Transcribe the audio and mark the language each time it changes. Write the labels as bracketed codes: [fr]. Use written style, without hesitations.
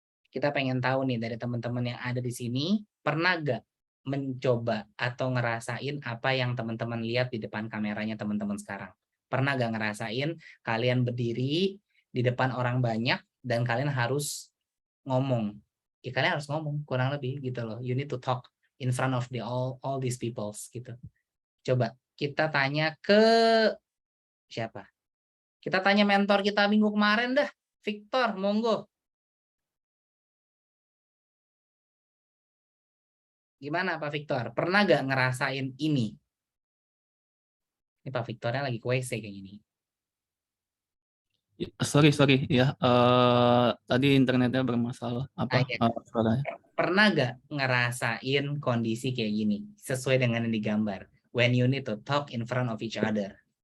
[id] Kita pengen tahu nih dari teman-teman yang ada di sini, pernah gak mencoba atau ngerasain apa yang teman-teman lihat di depan kameranya teman-teman sekarang? Pernah gak ngerasain kalian berdiri di depan orang banyak dan kalian harus ngomong? Ya kalian harus ngomong, kurang lebih gitu loh. [en] You need to talk in front of all these people gitu. [id] Coba kita tanya ke siapa? Kita tanya mentor kita minggu kemarin dah, Victor, monggo. Gimana Pak Victor? Pernah gak ngerasain ini? Ini Pak Victornya lagi ke WC kayak gini. Sorry ya, tadi internetnya bermasalah. Apa Ya. suaranya? Pernah gak ngerasain kondisi kayak gini? Sesuai dengan yang digambar. [en] When you need to talk in front of each other.